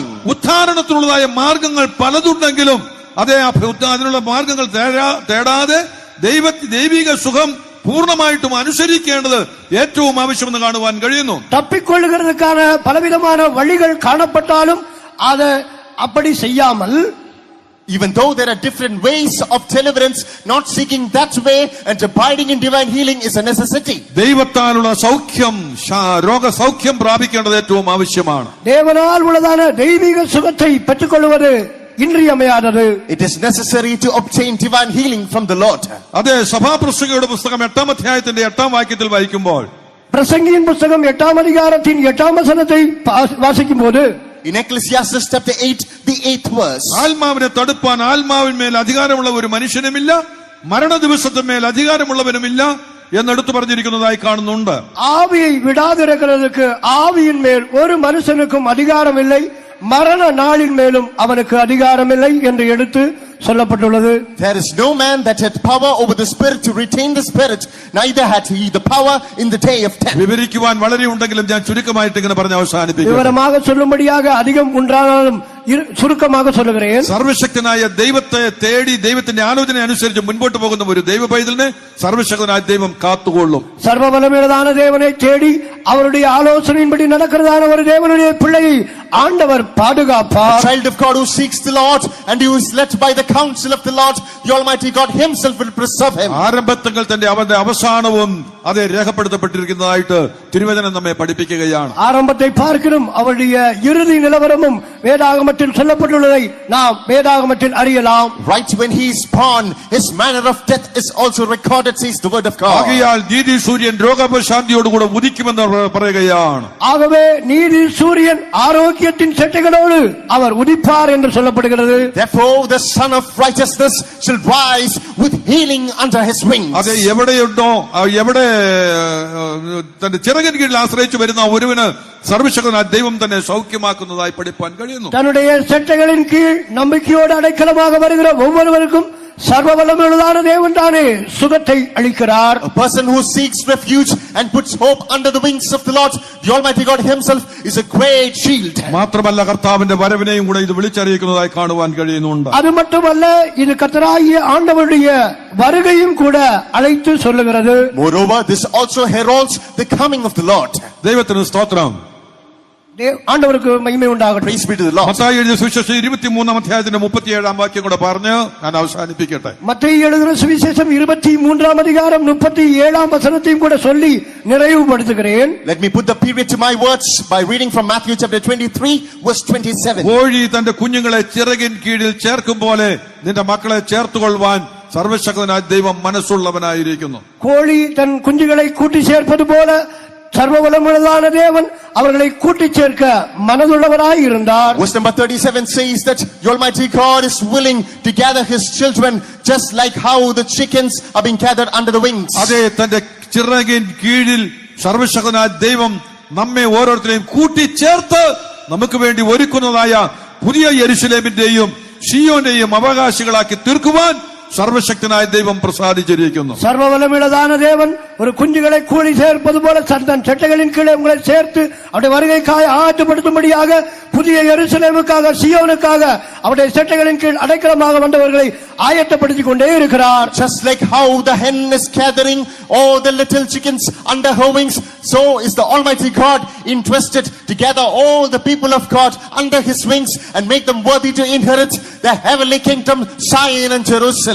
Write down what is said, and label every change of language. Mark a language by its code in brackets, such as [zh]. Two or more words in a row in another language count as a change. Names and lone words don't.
[ml] ഉത്ഥാനത്തിനുള്ളതായ മാർഗങ്ങൾ പലതുണ്ടെങ്കിലും അതിനുള്ള മാർഗങ്ങൾ തേടാതെ ദൈവിക സുഖം പൂർണ്ണമായിട്ടും അനുസരിക്കേണ്ടത് ഏറ്റവും ആവശ്യമെന്ന് കാണുവാൻ കഴിയുന്നു. [ta] தப்பிக்கொள்ளுகிறதுக்கான பலவிதமான வழிகள் காணப்பட்டாலும் அதை அப்படி செய்யாமல், [en] even though there are different ways of deliverance, not seeking that way and abiding in divine healing is a necessity. [ml] ദൈവത്താലുള്ള സൗഖ്യം രോഗസൗഖ്യം പ്രാപിക്കേണ്ടത് ഏറ്റവും ആവശ്യമാണ്. [ta] தேவனால் உள்ளதான தெய்வீக சுகத்தை பெற்றுக்கொள்வது ഇൻറിയமையாதது. [en] It is necessary to obtain divine healing from the Lord. [ml] അതെ, സഭാപ്രസംഗിയുടെ പുസ്തകം 8-ാം അധ്യായത്തിന്റെ 8-ാം വാക്യത്തിൽ വായിക്കുമ്പോൾ, [ta] பிரசங்கியின் புஸ்தகம் 8-ாம் அதிகாரத்தின் 8-ாம் வசனத்தை வாசிக்கும் போது, [en] in Ecclesiastes chapter 8, the 8th verse, [ml] ആത്മാവിനെ തടുപ്പാൻ ആത്മാവിന്മേൽ അധികാരമുള്ള ഒരു മനുഷ്യനുമില്ല, മരണ ദിവസത്തിന്മേൽ അധികാരമുള്ളവനുമില്ല എന്നെടുത്തു പറഞ്ഞിരിക്കുന്നതായി കാണുന്നുണ്ട്. [ta] ஆவியை விடாதிருக்கிறதுக்கு ஆவியின் மேல் ஒரு மனுஷனுக்கும் அதிகாரம் இல்லை, மரண நாளின் மேலும் அவனுக்கு அதிகாரம் இல்லை என்று எடுத்து சொல்லப்பட்டுள்ளது. [en] there is no man that had power over the spirit to retain the spirit, neither had he the power in the day of death. [ml] വിവരിക്കുവാൻ വളരെ ഉണ്ടെങ്കിലും ഞാൻ ചുരുക്കമായിട്ട് ഇങ്ങനെ പറഞ്ഞ് അവസാനിപ്പിക്കും. [ta] വിവരமாக சொல்லும்படியாக அதிகம் உண்டானாலும் சுருக்கமாக சொல்லுகிறேன். [ml] സർവശക്തനായ ദൈവത്തെ തേടി ദൈവത്തിന്റെ ആലോചന അനുസരിച്ച് മുൻപോട്ട് പോകുന്ന ഒരു ദൈവ പൈതലിനെ സർവശക്തനായ ദൈവം കാത്തുകൊള്ളും. [ta] சர்வவல்லமையுள்ளதான தேவனை தேடி அவருடைய ஆலோசனையின்படி நடக்கிறதான ஒரு தேவனுடைய பிள்ளையை ஆண்டவர் பாதுகாப்பார். [en] A child of God who seeks the Lord and who is led by the counsel of the Lord, the Almighty God himself will preserve him. [ml] ആരംഭത്തിൽ തന്നെ അവന്റെ അവസാനവും അത് രേഖപ്പെടുത്തപ്പെട്ടിരിക്കുന്നതായിട്ട് തിരുവചനം നമ്മെ പഠിപ്പിക്കുകയാണ്. [ta] ஆரம்பத்தை பார்க்கிறோம், அவருடைய இறுதி நிலவரமும் வேதாகமத்தில் சொல்லப்பட்டுள்ளதை நாம் வேதாகமத்தில் அறியலாம். [en] Right when he is born, his manner of death is also recorded, says the word of God. [ml] ആകയാൽ നീതി സൂര്യൻ രോഗാപശാന്തിയോടുകൂടെ ഉദിക്കുമെന്ന് പറയുകയാണ്. [ta] ஆகவே நீதி சூரியன் ஆரோக்கியத்தின் செட்டைகளோடு அவர் உதிப்பார் என்று சொல்லப்படுகிறது. [en] Therefore the son of righteousness shall rise with healing under his wings. [ml] അത് എവിടെയുണ്ടോ എവിടെ തന്റെ ചിറകിൻ കീഴിൽ ആശ്രയിച്ചു വരുന്ന ഒരുവന് സർവശക്തനായ ദൈവം തന്നെ സൗഖ്യമാക്കുന്നതായി പഠിപ്പാൻ കഴിയുന്നു. [ta] தன்னுடைய செட்டைகளின் கீழ் நம்பிக்கையோடு அடைக்கலமாக வருகிற ஒவ்வொருவருக்கும் சர்வவல்லமையுள்ளதான தேவன் தானே சுகத்தை அளிக்கிறார். [en] A person who seeks refuge and puts hope under the wings of the Lord, the Almighty God himself is a great shield. [ml] മാത്രമല്ല കർത്താവിന്റെ വരവിനെയും കൂടെ ഇത് വിളിച്ചറിയിക്കുന്നതായി കാണുവാൻ കഴിയുന്നുണ്ട്. [ta] அது மட்டுமல்ல, இது கர்த்தராகிய ஆண்டவருடைய வருகையும் கூட அழைத்து சொல்லுகிறது. [en] Moreover, this also heralds the coming of the Lord. [ml] ദൈവത്തിന് സ്തോത്രം. [ta] ஆண்டவருக்கு மகிமை உண்டாகட்டும். [en] Praise be to the Lord. [ml] മത്തായി എഴുതിയ സുവിശേഷം 23-ാം അധ്യായത്തിന്റെ 37-ാം വാക്യം കൂടെ പറഞ്ഞ് ഞാൻ അവസാനിപ്പിക്കട്ടെ. [ta] மத்தேயு எழுதின சுவிசேஷம் 23-ஆம் அதிகாரம் 37ஆம் வசனத்தையும் கூட சொல்லி நிறைவுபடுத்துகிறேன். [en] Let me put the period to my words by reading from Matthew chapter 23 verse 27. [ml] കോഴി തന്റെ കുഞ്ഞുങ്ങളെ ചിറകിൻ കീഴിൽ ചേർക്കും പോലെ നിന്റെ മക്കളെ ചേർത്തുകൊള്ളുവാൻ സർവശക്തനായ ദൈവം മനസ്സുള്ളവനായിരിക്കുന്നു. [ta] கோழி தன் குஞ்சுகளை கூட்டி சேர்ப்பது போல சர்வவல்லமையுள்ளதான தேவன் அவர்களை கூட்டி சேர்க்க மனதுள்ளவராய் இருந்தார். [en] Verse number 37 says that the Almighty God is willing to gather his children just like how the chickens are being gathered under the wings. [ml] അതേ, തന്റെ ചിറകിൻ കീഴിൽ സർവശക്തനായ ദൈവം നമ്മെ ഓരോരുത്തരെയും കൂട്ടിച്ചേർത്ത് നമുക്ക് വേണ്ടി ഒരുക്കുന്നതായ പുതിയ യെരുശലേമിന്റെയും ഷിയോന്റെയും അവകാശികളാക്കി തീർക്കുവാൻ സർവശക്തനായ ദൈവം പ്രസാദിച്ചിരിക്കുന്നു. [ta] சர்வவல்லமையுள்ளதான தேவன் ஒரு குஞ்சுகளை கூடி சேர்ப்பது போல தன் செட்டைகளின் கீழே உங்களை சேர்த்து அவருடைய வருகைக்காக ஆயத்தப்படுத்தும்படியாக புதிய எருசலேமுக்காக சியோனுக்காக அவருடைய செட்டைகளின் கீழ் அடைக்கலமாக வந்தவர்களை ஆயத்தப்படுத்திக் கொண்டே இருக்கிறார். [en] Just like how the hen is gathering all the little chickens under her wings, so is the Almighty God interested to gather all the people of God under his wings and make them worthy to inherit the heavenly kingdom, Zion and Jerusalem.